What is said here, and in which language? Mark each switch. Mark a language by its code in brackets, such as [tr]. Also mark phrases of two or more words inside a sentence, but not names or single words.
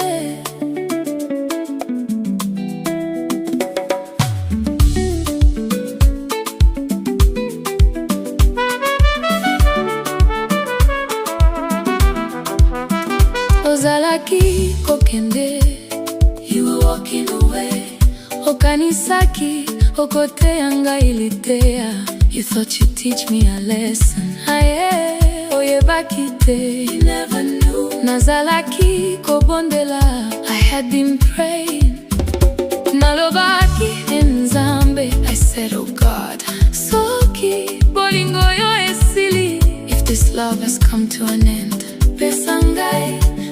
[ln] Ozalaki, kokende, [en] you were walking away. [ln] Okanisaki, okoteya, Ngai, liteya. [en] You thought you'd teach me a lesson. Ayeeee, Oyebaki, you never knew. [ln] Nazalaki, kobondela, [en] I had been praying. [ln] Nalobaki, Nzambe, [en] I said, oh God. [ln] Soki, bolingo, esili. [en] If this love has come to an end, [ln] Pesa, Ngai,